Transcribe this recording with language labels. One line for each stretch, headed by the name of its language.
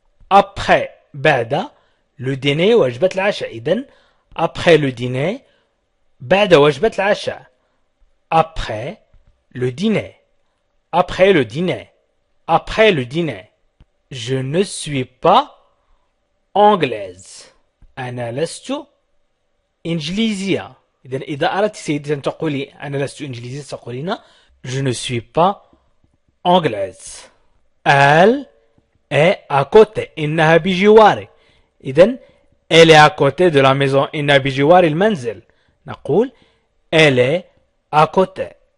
French: Après
Arabic: بعد
French: le dîner
Arabic: وجبة العشاء. إذن
French: après le dîner
Arabic: بعد وجبة العشاء.
French: Après le dîner. Après le dîner. Après le dîner. Je ne suis pas anglaise.
Arabic: أنا لست إنجليزية. إذا أردت سيدتي أن تقولي أنا لست إنجليزية تقولين
French: Je ne suis pas anglaise. Elle est à côté.
Arabic: إنها بجواري.
French: إذن elle est à côté de la maison.
Arabic: إنها بجوار المنزل.
French: نقول elle est à côté.